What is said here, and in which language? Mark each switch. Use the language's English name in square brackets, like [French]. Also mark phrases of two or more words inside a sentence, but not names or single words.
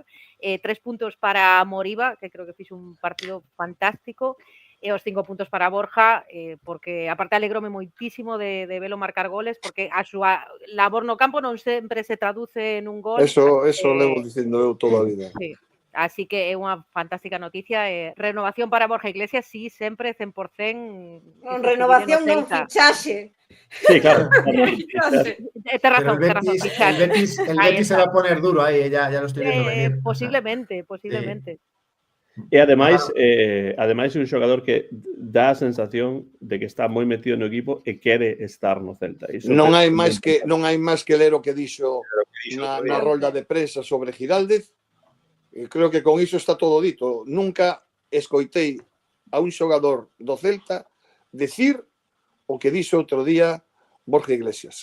[Galician] 3 puntos para Moriba, que creo que fixo un partido fantástico, e os 5 puntos para Borja, porque aparte alegroume moitísimo de velo marcar goles, porque a súa labor no campo non sempre se traduce en un gol. Eso levo dicindo eu toda a vida. Sí. Así que é unha fantástica noticia. Renovación para Borja Iglesias, sí, sempre 100%. Non, renovación non, fichaxe. Sí, claro. Tes razón, [Spanish] el Betis se va a poner duro ahí, ya lo estoy viendo venir. Posiblemente. [Galician] E ademais é un xogador que dá a sensación de que está moi metido no equipo e quere estar no Celta. Non hai máis que ler o que dixo na rolda de prensa sobre Giraldez. Creo que con iso está todo dito. Nunca escoitei a un xogador do Celta decir o que dixo outro día Borja Iglesias.